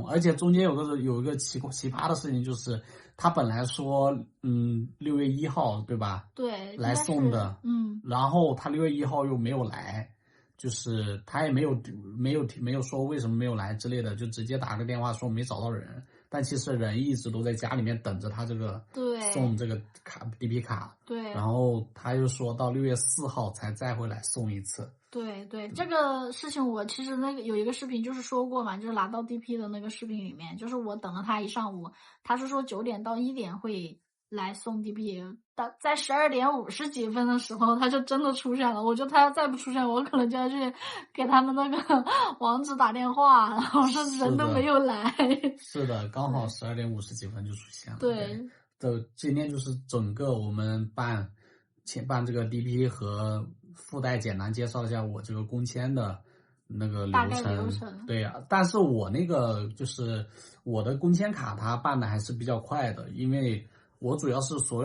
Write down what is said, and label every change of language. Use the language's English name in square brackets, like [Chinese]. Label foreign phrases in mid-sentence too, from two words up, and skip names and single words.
[Chinese] 而且中間有一個奇葩的事情，就是他本來說6月1號對吧？對，來送的，然後他6月1號又沒有來，就是他也沒有說為什麼沒有來之類的，就直接打個電話說沒找到人。但其實人一直都在家裡面等着他這個送这个卡 DP 卡，对，然后他又说到6月4号才再回来送一次。对对，这个事情我其实有一个视频就是说过嘛，就是拿到 DP 的那个视频里面，就是我等了他一上午，他是说9点到1点会来送 DP， 在12点50几分的时候他就真的出现了。我觉得他要再不出现，我可能就要去给他们那个网址打電話，然後說人都沒有來。是的，剛好12點50幾分就出現了。對，今天就是整個我們辦這個 DP 和附帶簡單介紹一下我這個工簽的那個流程。大概流程。對啊，但是我那個就是我的工簽卡它辦的還是比較快的，因為我主要是所